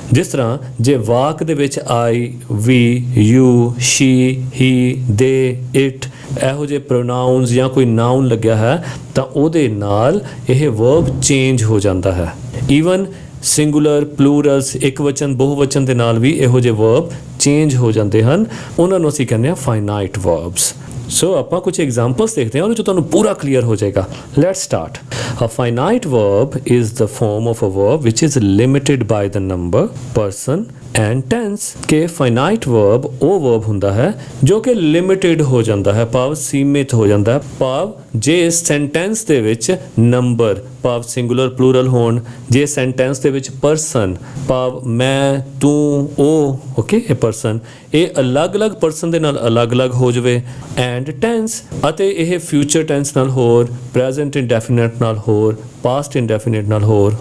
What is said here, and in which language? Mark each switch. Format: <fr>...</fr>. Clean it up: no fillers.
<pa>ਜਿਸ ਤਰ੍ਹਾਂ ਜੇ ਵਾਕ ਦੇ ਵਿੱਚ ਆਈ, ਵੀ, ਯੂ, ਸ਼ੀ, ਹੀ, ਦੇ, ਇਟ ਇਹੋ ਜਿਹੇ ਪ੍ਰੋਨਾਊਨਸ ਜਾਂ ਕੋਈ ਨਾਊਨ ਲੱਗਿਆ ਹੈ ਤਾਂ ਉਹਦੇ ਨਾਲ ਇਹ ਵਰਬ ਚੇਂਜ ਹੋ ਜਾਂਦਾ ਹੈ। ਈਵਨ ਸਿੰਗੂਲਰ, ਪਲੂਰਲਸ, ਇੱਕ ਵਚਨ, ਬਹੁਵਚਨ ਦੇ ਨਾਲ ਵੀ ਇਹੋ ਜਿਹੇ ਵਰਬ ਚੇਂਜ ਹੋ ਜਾਂਦੇ ਹਨ। ਉਹਨਾਂ ਨੂੰ ਅਸੀਂ ਕਹਿੰਦੇ ਹਾਂ ਫਾਈਨਾਈਟ ਵਰਬਸ। ਸੋ ਆਪਾਂ ਕੁਝ ਐਗਜ਼ਾਮਪਲਸ ਦੇਖਦੇ ਹਾਂ, ਉਹਦੇ 'ਚ ਤੁਹਾਨੂੰ ਪੂਰਾ ਕਲੀਅਰ ਹੋ ਜਾਏਗਾ।</pa> <en>Let's start. A finite verb is the form of a verb which is limited by the number, person and tense।</en> <pa>ਕਿ finite verb ਉਹ verb ਹੁੰਦਾ ਹੈ ਜੋ ਕਿ limited ਹੋ ਜਾਂਦਾ ਹੈ, ਭਾਵ ਸੀਮਿਤ ਹੋ ਜਾਂਦਾ ਹੈ। ਭਾਵ ਜੇ ਸੈਂਟੈਂਸ ਦੇ ਵਿੱਚ ਨੰਬਰ ਭਾਵ ਸਿੰਗੂਲਰ ਪਲੂਰਲ ਹੋਣ, ਜੇ ਸੈਂਟੈਂਸ ਦੇ ਵਿੱਚ ਪਰਸਨ ਭਾਵ ਮੈਂ, ਤੂੰ, ਉਹ, ਓਕੇ, ਇਹ ਪਰਸਨ ਇਹ ਅਲੱਗ-ਅਲੱਗ ਪਰਸਨ ਦੇ ਨਾਲ ਅਲੱਗ-ਅਲੱਗ ਹੋ ਜਾਵੇ, ਐਂਡ ਟੈਂਸ ਅਤੇ ਇਹ ਫਿਊਚਰ ਟੈਂਸ ਨਾਲ ਹੋਰ, ਪ੍ਰੈਜ਼ੈਂਟ ਇੰਡੈਫੀਨਿਟ ਨਾਲ ਹੋਰ, ਪਾਸਟ ਇੰਡੈਫੀਨਿਟ ਨਾਲ ਹੋਰ।</pa>